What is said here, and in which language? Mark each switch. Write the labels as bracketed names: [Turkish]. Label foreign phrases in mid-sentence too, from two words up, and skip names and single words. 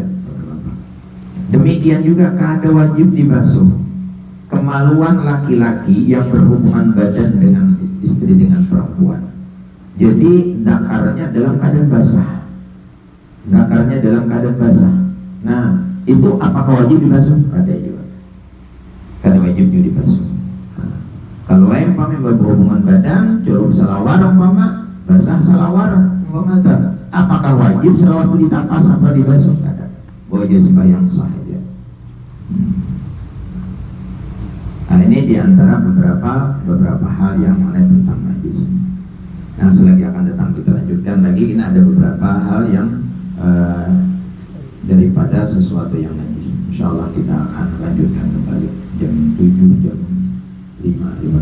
[Indonesian] Demikian juga kada wajib dibasuh kemaluan laki-laki yang berhubungan badan dengan istri dengan perempuan. Jadi zakarnya dalam keadaan basah. Zakarnya dalam keadaan basah. Nah, itu apakah wajib dibasuh? Ada juga. Kada wajib juga dibasuh. Nah, kalau yang berhubungan badan, cukup salawar umpama, basah salawar umpama, apakah wajib salawar itu ditapas apa dibasuh? [Banjar] Kada. [Indonesian] Wajib sembahyang sah aja. Nah ini diantara beberapa hal yang mengenai tentang najis. Nah selagi akan datang kita lanjutkan lagi. Ini ada beberapa hal yang daripada sesuatu yang najis. Insyaallah kita akan lanjutkan kembali jam 7, jam 5 sebelumnya.